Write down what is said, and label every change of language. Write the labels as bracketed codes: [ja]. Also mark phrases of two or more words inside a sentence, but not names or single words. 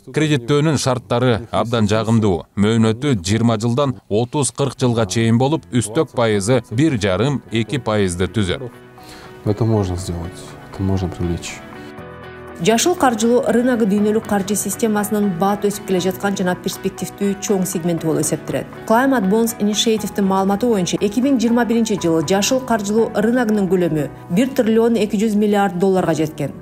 [ky] Кредиттөөнүн шарттары абдан жагымдуу. Мөөнөтү 20 жылдан 30-40 жылга чейин болуп, үстөк пайызы 1,5–2% түзөт. [ru] это можно сделать, это можно привлечь. [ky] Жашыл каржылоо рыногу дүйнөлүк каржы системасынын бат өсүп келе жаткан жана перспективдүү чоң сегменти болуп эсептелет. Climate Bonds Initiative'дин маалыматы боюнча 2021 жылы жашыл каржылоо рыногунун көлөмү $1,2 триллион жеткен.